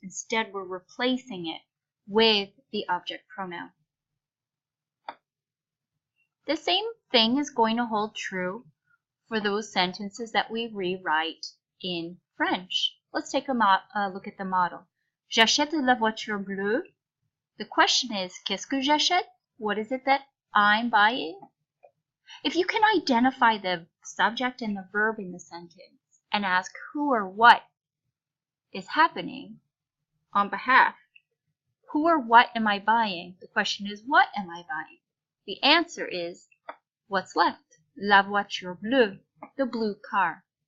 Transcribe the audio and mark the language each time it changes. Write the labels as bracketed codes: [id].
[en] Instead, we're replacing it with the object pronoun. The same thing is going to hold true for those sentences that we rewrite in French. Let's take a look at the model. [fr] J'achète la voiture bleue. [en] The question is, [fr] qu'est-ce que j'achète? [en] What is it that I'm buying? If you can identify the subject and the verb in the sentence and ask who or what is happening on behalf, who or what am I buying? The question is, what am I buying? The answer is, what's left? [fr] La voiture bleue, [en] the blue car.